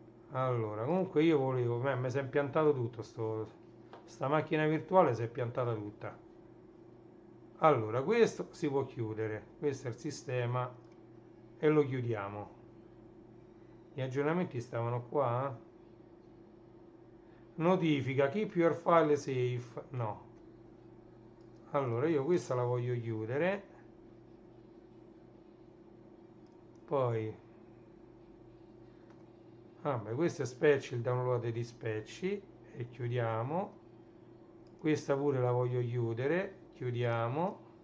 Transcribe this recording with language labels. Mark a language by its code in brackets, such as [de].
[it] Allora, comunque io volevo, mi si è piantato tutto, sta macchina virtuale si è piantata tutta. Allora, questo si può chiudere, questo è il sistema e lo chiudiamo. Gli aggiornamenti stavano qua. [en] Notifica, keep your file safe, no. [it] Allora, io questa la voglio chiudere. Poi vabbè, questo è Specci, il download di Specci, e chiudiamo. Questa pure la voglio chiudere, chiudiamo.